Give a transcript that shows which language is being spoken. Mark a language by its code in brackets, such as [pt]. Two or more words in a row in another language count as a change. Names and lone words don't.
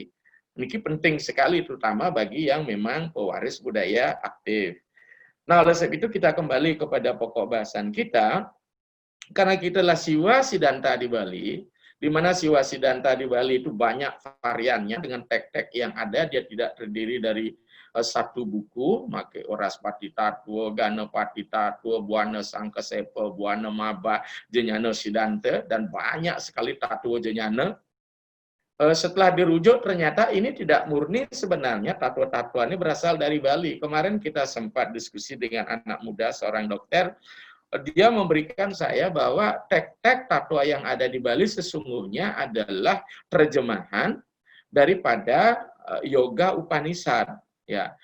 [id] Ini penting sekali terutama bagi yang memang pewaris budaya aktif. Nah, oleh sebab itu kita kembali kepada pokok bahasan kita, karena kita adalah Siwa Siddhanta di Bali, di mana Siwa Siddhanta di Bali itu banyak variannya dengan tek-tek yang ada, dia tidak terdiri dari satu buku, make Oras Pati Tattwa, Gana Pati Tattwa, Buana Sangkasepa, Buana Maba, Jenyana Siddhanta, dan banyak sekali tattwa Jenyana. Setelah dirujuk ternyata ini tidak murni sebenarnya tattwa-tattwa ini berasal dari Bali. Kemarin kita sempat diskusi dengan anak muda seorang dokter, dia memberikan saya bahwa tek-tek tattwa yang ada di Bali sesungguhnya adalah terjemahan daripada Yoga Upanishad, ya.